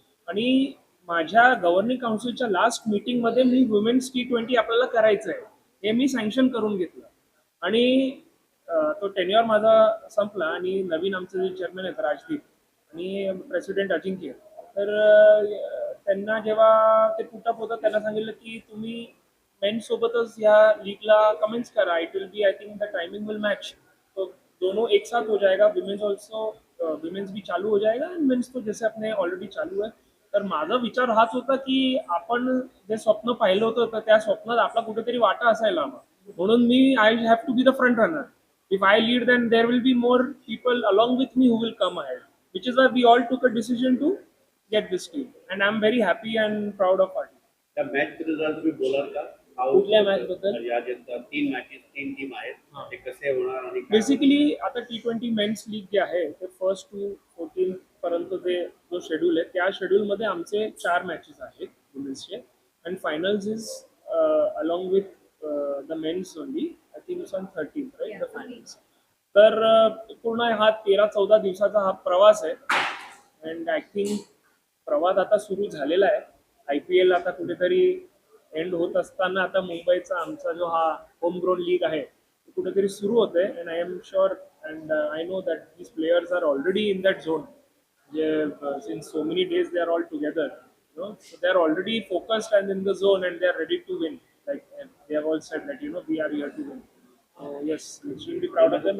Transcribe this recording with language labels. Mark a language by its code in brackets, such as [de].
[mr] आणि माझ्या governing काउन्सिलच्या last मीटिंगमध्ये मी वुमेन्स T20 आपल्याला करायचं आहे हे मी सँक्शन करून घेतलं. आणि तो टेन्युअर माझा संपला आणि नवीन आमचे जे चेअरमॅन आहेत राजदीप आणि प्रेसिडेंट अजिंक्य, तर त्यांना जेव्हा ते पुटअप होतं त्यांना सांगितलं की तुम्ही मेन्स सोबतच या लीगला कमेंट्स करा. [en] it will be I think the timing will match, [hi] तो दोनों एक साथ हो जाएगा. विमेन्स ऑल्सो विमेन्स भी चालू हो जाएगा आणि मेन्स तो जैसे अपने ऑलरेडी चालू आहे. [mr] तर माझा विचार हाच होता की आपण जे स्वप्न पाहिलं होतं तर त्या स्वप्नात आपला कुठेतरी वाटा असायला हवा. म्हणून मी [en] I have to be the front runner. If I lead, then there will be more people along with me who will come ahead, which is why we all took a decision to get this team. And I'm very happy and proud of our team. [mr] त्या match result तुम्ही बोलाल का? कुठल्या match बद्दल? या जे 3 matches 3 team आहेत ते कसे होणार आणि काय? बेसिकली आता T20 मेन्स लीग जे आहे ते 1 to 14 पर्यंत जो शेड्यूल आहे त्या शेड्यूलमध्ये आमचे 4 मॅचेस आहेत वुमेन्सचे. [en] And finals is along with the men's only. I think it's on 13th right the finals. [mr] तर पूर्ण हा 13-14 दिवसाचा हा प्रवास आहे. [en] and I think [mr] प्रवास आता सुरू झालेला आहे. IPL आता कुठेतरी एंड होत असताना आता मुंबईचा आमचा जो हा होम ग्रोन लीग आहे तो कुठेतरी सुरू होत आहे. [en] And I am sure and I know that these players are already in that zone. Since so many days they are all together, so they are already focused and in the zone and they are ready to win. Like and they have all said that we are here to win. So yes, we should be proud of them.